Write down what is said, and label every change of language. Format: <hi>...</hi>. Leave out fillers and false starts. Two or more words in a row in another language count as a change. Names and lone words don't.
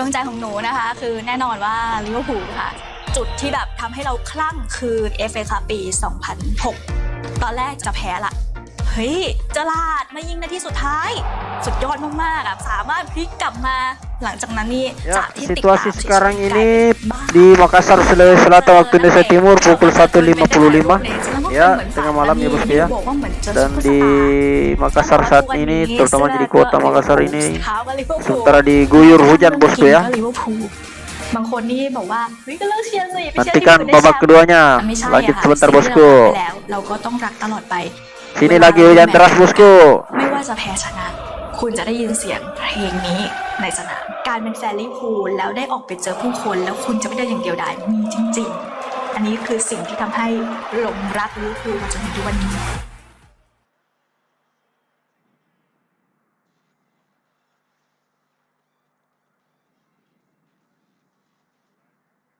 <th>งใจของหนูนะคะคือแน่นอนว่าลิเวอร์พูลค่ะจุดที่แบบทำให้เราคลั่งคือ FA คัพปี 2006 ตอนแรกจะแพ้ละเฮ้ยเจอราร์ดมายิงนาทีสุดท้ายสุดยอดมากๆอ่ะสามารถพลิกกลับมาหลังจากนั้นนี่</th> <id>Ya, situasi sekarang ini di Makassar, Sulawesi Selatan waktu Indonesia Timur pukul 1.55 ya, tengah malam ya bosku ya. Dan di Makassar saat ini, terutama di kota Makassar ini, sementara diguyur hujan bosku ya.</id> <th>บางคนนี่บอกว่าเฮ้ยก็เลิกเชียร์สิไปเชียร์</th> <id>Nantikan babak keduanya.</id> <th>ไม่ใช่ Lanjut ค่ะ sebentar สิ่งที่ bosku. เราไปแล้วเราก็ต้องรักตลอดไป</th> <id>Sini lagi hujan deras bosku.</id> <th>ไม่ว่าจะแพ้ชนะคุณจะได้ยินเสียงเพลงนี้ในสนามการเป็นแฟนลิเวอร์พูลแล้วได้ออกไปเจอผู้คนแล้วคุณจะไม่ได้อย่างเดียวดายมีจริงๆอันนี้คือสิ่งที่ทำให้หลงรักลิเวอร์พูลมาจนถึงทุกวันนี้ And</th>